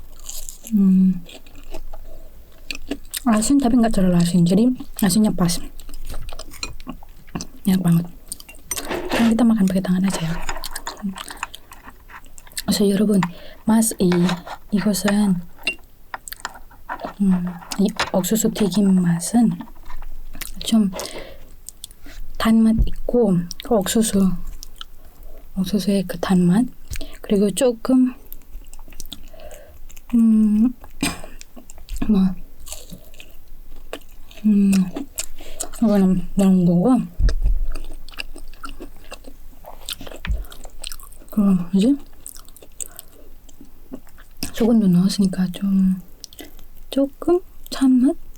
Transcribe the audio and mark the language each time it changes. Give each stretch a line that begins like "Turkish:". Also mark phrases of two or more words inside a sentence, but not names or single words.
Indonesian: asin tapi nggak terlalu asin, jadi asinnya pas, enak banget. Sekarang kita makan pakai tangan aja ya.
Korean: 그래서 여러분 이것은 이 옥수수 튀김 맛은 좀 단맛 있고 옥수수의 그 단맛 그리고 조금 이거는 넣은 거고 그럼 이제 소금도 넣었으니까 조금 찬맛?